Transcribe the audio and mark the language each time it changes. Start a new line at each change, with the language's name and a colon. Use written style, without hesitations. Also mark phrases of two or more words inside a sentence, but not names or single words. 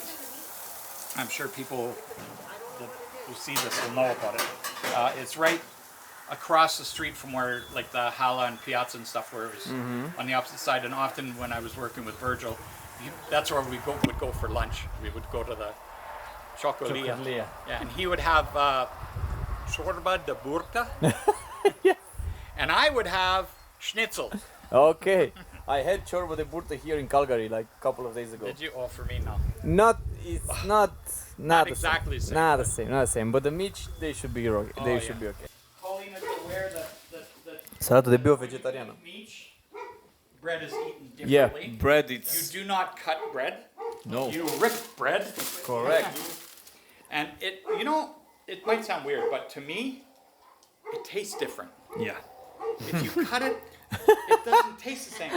English: I'm sure people who see this will know about it. It's right across the street from where like the Hala and Piazza and stuff were. It was on the opposite side. And often when I was working with Virgil, that's where we would go for lunch. We would go to the Ciocolia. Yeah, and he would have
Romanian: ciorba de burtă,
English: and I would have schnitzel. Okay, I had
Romanian: ciorba de burtă
English: here in Calgary like a couple of days ago. Did you? Oh, for me, no. It's not exactly the same. Not the same. But the MICI, they should be okay. They should be okay. Paulina is aware that
Romanian: Salată de bio vegetariană.
English: Meat, bread is eaten Yeah, differently. bread You it's do not cut bread. no. You rip bread. Correct. And it might sound weird, but to me, it tastes different. Yeah. If you cut it, it doesn't taste the same.